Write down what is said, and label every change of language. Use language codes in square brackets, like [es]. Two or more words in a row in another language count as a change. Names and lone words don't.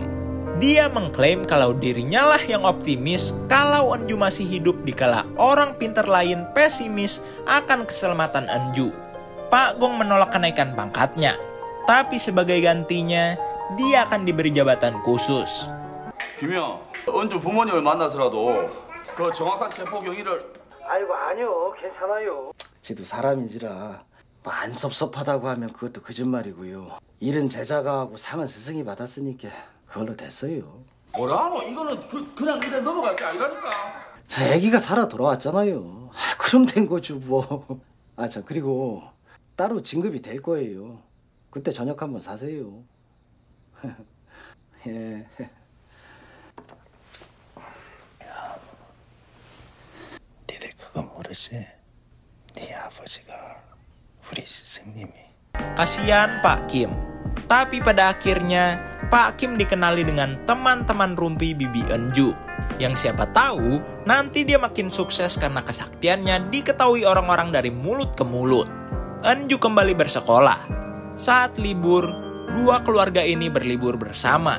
[id] Dia mengklaim kalau dirinya lah yang optimis kalau Enju masih hidup dikala orang pintar lain pesimis akan keselamatan Enju. Pak Gong menolak kenaikan pangkatnya, tapi sebagai gantinya, dia akan diberi jabatan khusus. [ko] 김영, 은주 부모님을 만나서라도 그 정확한 체포 경위를. 아이고 아니요 괜찮아요. 지도 사람인지라 뭐 안 섭섭하다고 하면 그것도 거짓말이고요. 일은 제자가 하고 상은 스승이 받았으니까 그걸로 됐어요. 뭐라노? 이거는 그냥 이래 넘어갈 게 아니라니까. 저 애기가 살아 돌아왔잖아요. 그럼 된 거죠 뭐. 참 그리고 따로 진급이 될 거예요. 그때 저녁 한번 사세요. 예. 니들 그거 모르지? 네 아버지가 우리 스승님이. [id] Kasihan Pak Kim. Tapi pada akhirnya Pak Kim dikenali dengan teman-teman rumpi Bibi Enju. Yang siapa tahu nanti dia makin sukses karena kesaktiannya diketahui orang-orang dari mulut ke mulut. Enju kembali bersekolah. Saat libur, dua keluarga ini berlibur bersama.